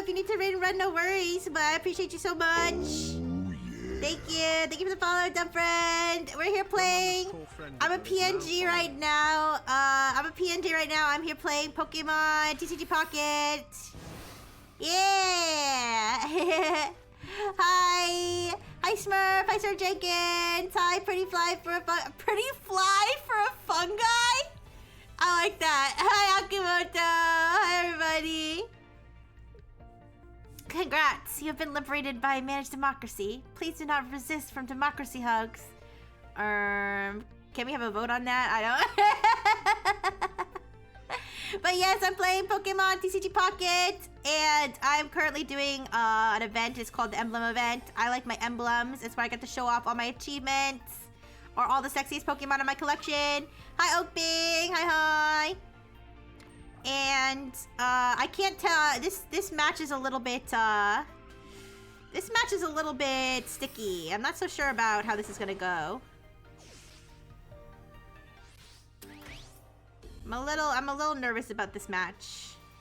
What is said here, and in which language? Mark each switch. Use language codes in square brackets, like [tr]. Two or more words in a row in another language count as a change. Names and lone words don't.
[en] If you need to raid and run, no worries, but I appreciate you so much! Thank you. Thank you for the follow, dumb friend. We're here playing. I'm a PNG right now. I'm here playing Pokemon TCG Pocket. Yeah. Hi. Hi, Smurf. Hi, Sir Jenkins. Hi, pretty fly for a fungi. I like that. Hi, Akimoto. Hi, everybody. Congrats, you have been liberated by managed democracy. Please do not resist from democracy hugs. Can we have a vote on that? I don't. But yes, I'm playing Pokemon TCG Pocket, and I'm currently doing an event. It's called the Emblem Event. I like my emblems. It's where I get to show off all my achievements or all the sexiest Pokemon in my collection. Hi, Oakbing. Hi, hi. And I can't tell. This match is a little bit sticky. I'm not so sure about how this is gonna go. I'm a little nervous about this match.